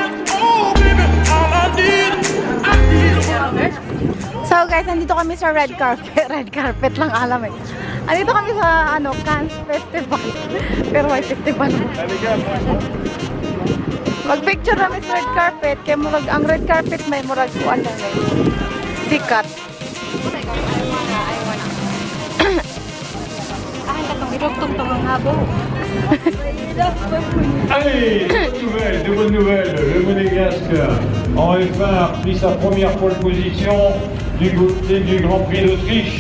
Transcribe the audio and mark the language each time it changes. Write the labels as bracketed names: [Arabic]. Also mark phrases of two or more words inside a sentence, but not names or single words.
[English] So guys, [Filipino] nandito kami sa [English] red carpet. Red carpet [Filipino] lang alam eh. Nandito kami sa Cannes Festival. Pero may festival. Mag-picture kami sa [English] red carpet. [Cebuano] Kaya murag, ang [English] red carpet [Cebuano] may murag kuan lang eh. Sikat. [French] Allez, de bonnes nouvelles, le Monégasque en F1 a pris sa première pole position du côté du Grand Prix d'Autriche.